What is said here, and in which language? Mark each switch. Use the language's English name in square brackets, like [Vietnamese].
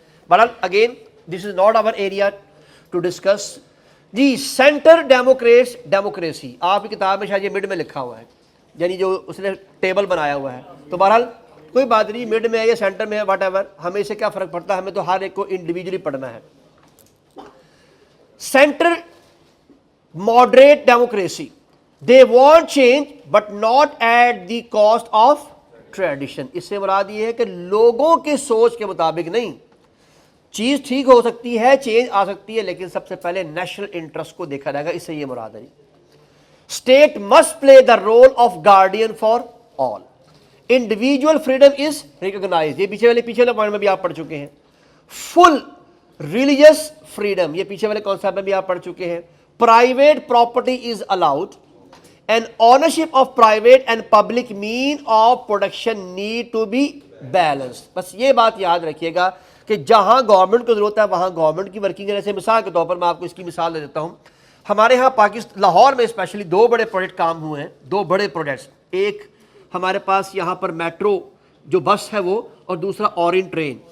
[English] بہرحال again this is not our area to discuss. [Urdu] جی, centre democracy, آپ کی کتاب میں شاید یہ مڈ میں لکھا ہوا ہے, یعنی جو اس نے ٹیبل بنایا ہوا ہے. تو بہرحال کوئی بات نہیں, مڈ میں ہے یا سینٹر میں ہے, [English] whatever, [Urdu] ہمیں اسے کیا فرق پڑتا ہے, ہمیں تو ہر ایک کو انڈیویجلی پڑھنا ہے. [English] Centre moderate democracy, they want change but not at the cost of tradition. [Urdu] اس سے مراد یہ ہے کہ لوگوں کے سوچ کے مطابق نہیں, چیز ٹھیک ہو سکتی ہے, چینج آ سکتی ہے, لیکن سب سے پہلے نیشنل انٹرسٹ کو دیکھا جائے گا. اس سے یہ مراد ہے. [English] State must play the role of guardian for all. Individual freedom is recognise, [Urdu] یہ پیچھے والے پوائنٹ میں بھی آپ پڑھ چکے ہیں. فل ریلیجس فریڈم, یہ پیچھے والے کانسیپٹ میں بھی آپ پڑھ چکے ہیں. [English] Private property is allowed. and ownership of private and public mean of production need to be balanced. [Urdu] بس یہ بات یاد رکھیے گا کہ جہاں گورنمنٹ کو ضرورت ہے وہاں گورنمنٹ کی ورکنگ ہے. جیسے مثال کے طور پر میں آپ کو اس کی مثال دے دیتا ہوں. ہمارے ہاں پاکستان لاہور میں اسپیشلی 2 بڑے پروجیکٹ کام ہوئے ہیں, 2 بڑے پروجیکٹس. ایک ہمارے پاس یہاں پر میٹرو جو بس ہے وہ, اور دوسرا اورینٹ ٹرین.